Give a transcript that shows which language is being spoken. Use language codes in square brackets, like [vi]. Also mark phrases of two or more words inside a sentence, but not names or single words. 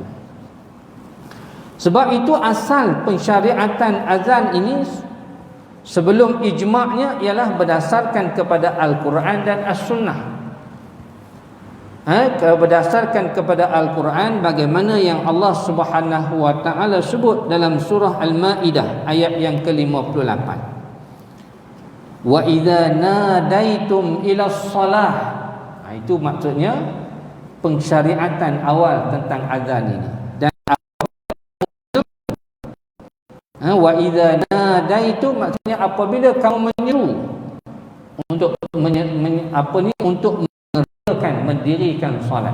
[ms] Sebab itu asal pensyariatan azan ini sebelum ijma'nya ialah berdasarkan kepada Al-Quran dan As-Sunnah. Berdasarkan kepada Al-Quran, bagaimana yang Allah Subhanahu wa ta'ala sebut dalam surah Al-Ma'idah ayat yang ke-58. [ar] Wa idza nadaitum ila shalah. [ms] Itu maksudnya pensyariatan awal tentang azan ini. [ar] Wa idza nadaitu [ms] maksudnya apabila kamu menyeru untuk untuk mendirikan solat.